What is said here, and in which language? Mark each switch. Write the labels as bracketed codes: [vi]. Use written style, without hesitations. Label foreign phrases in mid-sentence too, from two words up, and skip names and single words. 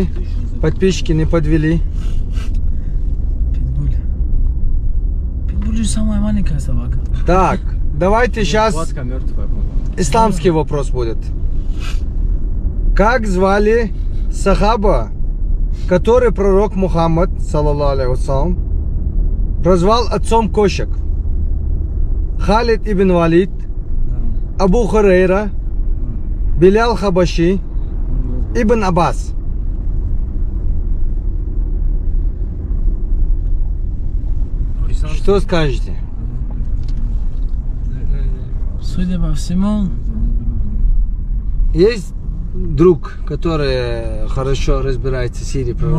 [ru] Подписчики не подвели. Питбуль. Питбуль же самая маленькая собака. Так, давайте сейчас Хватка мертвая, по-моему. исламский вопрос будет. Как звали сахаба, который пророк Мухаммад, [ar] صلى الله عليه وسلم, [ru] прозвал отцом кошек? Халид ибн Валид, Абу Хурейра, Билял Хабаши, Ибн Аббас. Что скажете? Судя по всему, Есть друг, который хорошо разбирается в Сирии пророк?